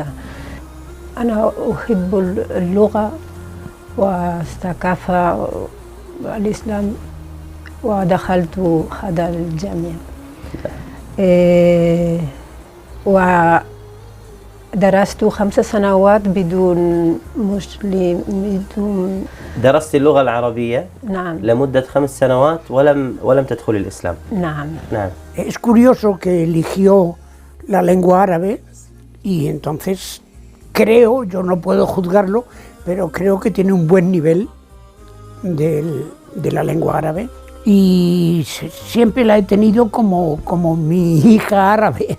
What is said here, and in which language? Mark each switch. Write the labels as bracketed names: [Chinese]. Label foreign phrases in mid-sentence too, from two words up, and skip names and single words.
[Arabic] أنا أحب اللغة والثقافة والإسلام ودخلت هذا الجامعة ودرست 5 سنوات بدون مسلم. درست اللغة العربية نعم لمدة 5 سنوات ولم تدخل الإسلام. نعم. نعم. [Spanish] Es curioso que eligió la lengua árabe y entonces creo, yo no puedo juzgarlo, pero creo que tiene un buen nivel de la lengua árabe y siempre la he tenido como mi hija árabe.